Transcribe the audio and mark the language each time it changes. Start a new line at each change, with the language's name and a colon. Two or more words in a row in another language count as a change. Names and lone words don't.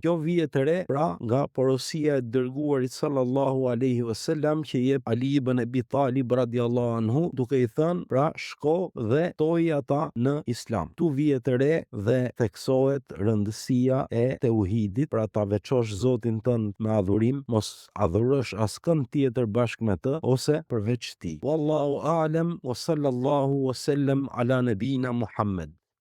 Albanian: Kjo vije të re pra nga porosia e dërguarit
Arabic: صلى الله عليه وسلم
Albanian: që jep Ali ibn Abi Talib
Arabic: رضي الله عنه,
Albanian: duke i thënë pra shko dhe toji ata në Islam. Tu vije të re dhe theksohet rëndësia e tauhidit, pra ta veçosh Zotin tënd me adhurim, mos adhurosh askënd tjetër bashkë me të ose përveç tij.
Arabic: والله أعلم وصلى الله وسلم على نبينا محمد.